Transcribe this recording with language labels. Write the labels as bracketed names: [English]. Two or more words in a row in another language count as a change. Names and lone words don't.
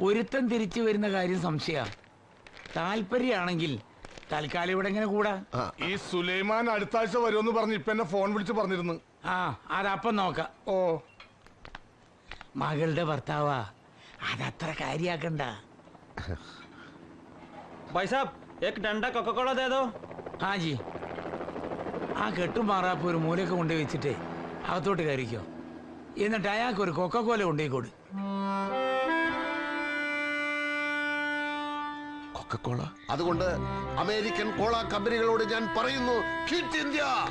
[Malayalam] ഒരുത്തൻ തിരിച്ചു വരുന്ന കാര്യം സംശയ. താല്പര്യമാണെങ്കിൽ തൽക്കാലം ഇവിടെ എങ്ങനെ കൂടാ? ഈ സുലൈമാൻ അടുത്ത ആഴ്ച വരുമെന്ന് പറഞ്ഞ് ഇപ്പൊ എന്നെ ഫോൺ വിളിച്ച് പറഞ്ഞിരുന്നു. ആ അതപ്പം നോക്കാം. ഓ മകളുടെ ഭർത്താവാ, അതത്ര കാര്യാക്കണ്ട. [Hindi] भाई साहब एक डंडा कोका कोला दे दो. [Malayalam] ആ ജി, ആ കെട്ടുമാറാപ്പ് ഒരു മൂലയൊക്കെ കൊണ്ടുപോയി വെച്ചിട്ട് അകത്തോട്ട് കയറിക്കോ. എന്നിട്ട് അയാൾക്ക് ഒരു കൊക്കക്കോല കൊണ്ടുപോയി കൊടു. കൊക്കക്കോള? അതുകൊണ്ട് അമേരിക്കൻ കോള കമ്പനികളോട് ഞാൻ പറയുന്നു, [English] Quit India.